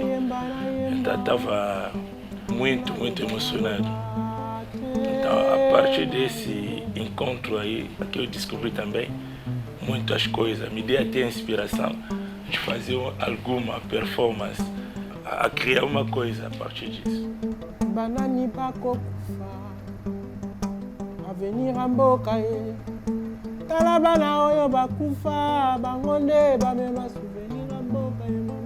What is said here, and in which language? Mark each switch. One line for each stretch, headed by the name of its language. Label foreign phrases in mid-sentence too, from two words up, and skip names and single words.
Portuguese: Então estava muito emocionado. Então a partir desse encontro aí, que eu descobri também muitas coisas, me deu até a inspiração de fazer alguma performance, a criar uma coisa a partir disso.
Lingala: Banani bakokufa avenir mboka ye tala bana oyo bakufa bango nde bamema souvenir mboka ye